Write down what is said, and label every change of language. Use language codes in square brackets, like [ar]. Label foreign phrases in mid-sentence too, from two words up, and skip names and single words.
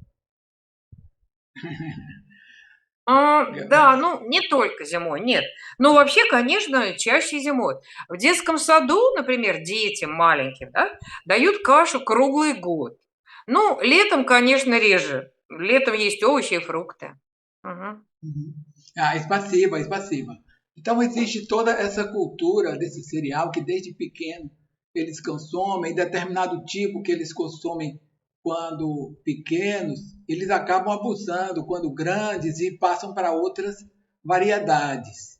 [ru] Да, ну не только зимой, нет. Но вообще, конечно, чаще зимой. В детском саду, например, детям маленьким, да, дают кашу круглый год. Ну, летом, конечно, реже. Летом есть овощи и фрукты. Мгм. Спасибо, спасибо. [pt] Então existe toda essa cultura desse cereal que desde pequeno eles consomem, determinado tipo que eles consomem quando pequenos, eles acabam abusando quando grandes e passam para outras variedades.